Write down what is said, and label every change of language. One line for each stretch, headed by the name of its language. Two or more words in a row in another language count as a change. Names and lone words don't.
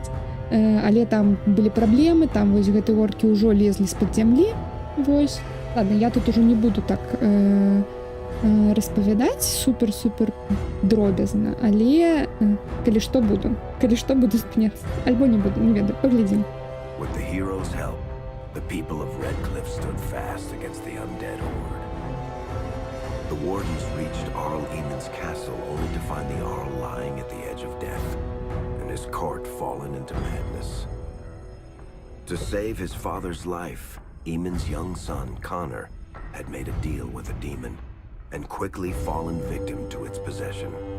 Belarusian: Але там былі праблемы, там вось гэтыя оркі ўжо лезлі з-пад зямлі. Вось. Ладно, я тут ужо не буду так распавядаць супер-супер дробязна, але калі што буду спыняцца. Альбо не буду, не ведаю, паглядзім.
English: With the hero's help, the people of Redcliffe stood fast against the undead horde. The Wardens reached Arl Eamon's castle only to find the Arl lying at the edge of death, and his court fallen into madness. To save his father's life, Eamon's young son, Connor, had made a deal with a demon, and quickly fallen victim to its possession.